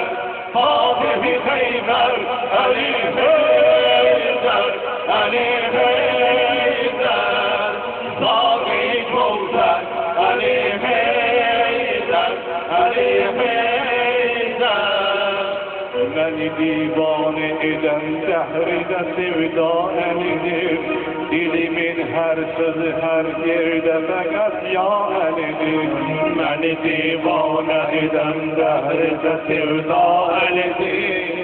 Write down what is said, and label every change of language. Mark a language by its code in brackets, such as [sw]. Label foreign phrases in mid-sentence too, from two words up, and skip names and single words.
[az] Fatih-i Heybər, Ali Heydər, Ali Heydər. Salih Gövsər, Ali Heydər, Ali Heydər. [tr] Beni divane eden dehri de sevda elidir. dilimin her sözü her yerde fakat ya Ali'dir. Beni divane eden dehrede sevda Ali'dir.